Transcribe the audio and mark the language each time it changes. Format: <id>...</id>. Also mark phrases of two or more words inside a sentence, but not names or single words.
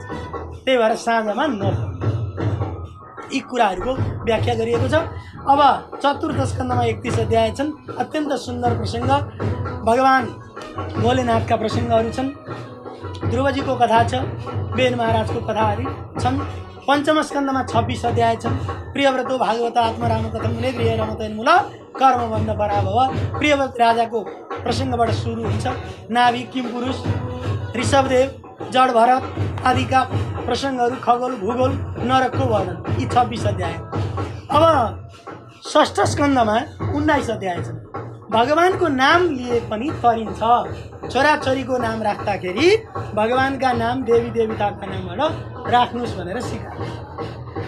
<ne>त्यही भएर साँझमा नपढ्नु। यी कुराहरूको व्याख्या गरिएको छ। अब चतुर्थ स्कन्धमा 31 अध्याय छन्। अत्यन्त सुन्दर प्रसङ्ग, भगवान भोलेनाथका प्रसङ्गहरू छन्। ध्रुवजीको कथा छ, बेन महाराजको कथाहरू छन्। पञ्चम स्कन्धमा 26 अध्याय छन्।</ne> <sa>प्रियव्रतो भागवत आत्मराम कथम मुने गृह रमतन्मूल कर्मबन्ध पराभव।</sa> <ne>प्रियव्रत राजाको प्रसङ्गबाट सुरु हुन्छ। नाभि, किमपुरुष, ऋषभदेव, जड भरत आदिका प्रसङ्गहरू, खगोल भूगोल, नरकको वर्णन, यी 26 अध्याय। अब षष्ठ स्कन्धमा 19 अध्याय छन्। भगवानको नाम लिए पनि तरिन्छ। छोराछोरीको नाम राख्दाखेरि भगवानका नाम, देवी देवताका नामबाट राख्नुहोस् भनेर सिकाए।</ne>